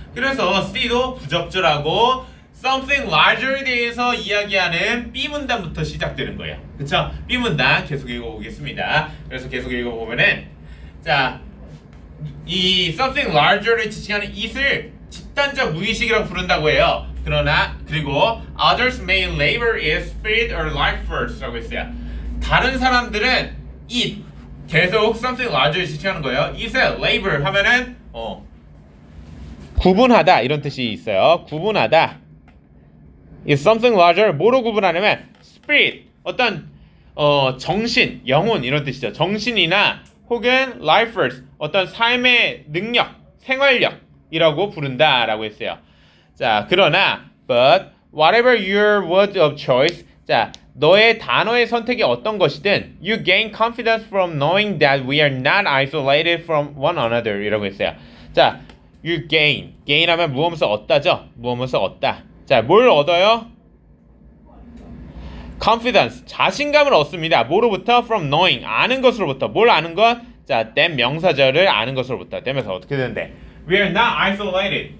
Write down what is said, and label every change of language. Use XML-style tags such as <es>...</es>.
<ko>그래서 C도 부적절하고 something larger에 대해서 이야기하는 B문단부터 시작되는 거예요. 그쵸? B문단 계속 읽어보겠습니다. 그래서 계속 읽어보면은 자, 이 something larger를 지칭하는 it을 집단적 무의식이라고 부른다고 해요. 그리고</ko> <en>others may label it spirit or life force 라고 했어요.</en> <ko>다른 사람들은 it 계속 something larger를 지칭하는 거예요. it의 label 하면은 구분하다 이런 뜻이 있어요. 구분하다. 이 something larger 뭐로 구분하냐면 spirit 어떤 정신, 영혼 이런 뜻이죠. 정신이나 혹은 life force 어떤 삶의 능력, 생활력이라고 부른다라고 했어요.</ko> <en>자, 그러나 but whatever your word of choice</en> <ko>자, 너의 단어의 선택이 어떤 것이든</ko> <en>you gain confidence from knowing that we are not isolated from one another</en> <ko>이라고 했어요. 자, you gain 하면 무엇을 얻다죠? 무엇을 얻다. 자, 뭘 얻어요? confidence 자신감을 얻습니다. 뭐로부터? from knowing 아는 것으로부터. 뭘 아는 것? 자, that 명사절을 아는 것으로부터. 되면서 어떻게 되는데?</ko> <en>We are not isolated.</en>